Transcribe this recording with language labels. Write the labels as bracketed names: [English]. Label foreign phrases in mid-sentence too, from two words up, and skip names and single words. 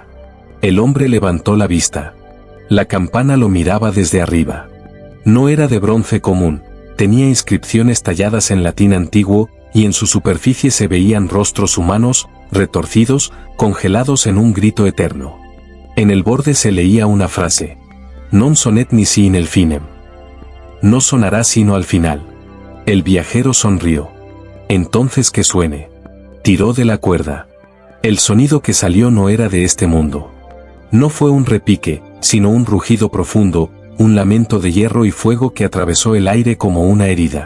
[Spanish] El hombre levantó la vista. La campana lo miraba desde arriba. No era de bronce común, tenía inscripciones talladas en latín antiguo, y en su superficie se veían rostros humanos, retorcidos, congelados en un grito eterno. En el borde se leía una frase: [Latin] Non sonet nisi in el finem. [Spanish] No sonará sino al final. El viajero sonrió. Entonces que suene. Tiró de la cuerda. El sonido que salió no era de este mundo. No fue un repique, sino un rugido profundo, un lamento de hierro y fuego que atravesó el aire como una herida.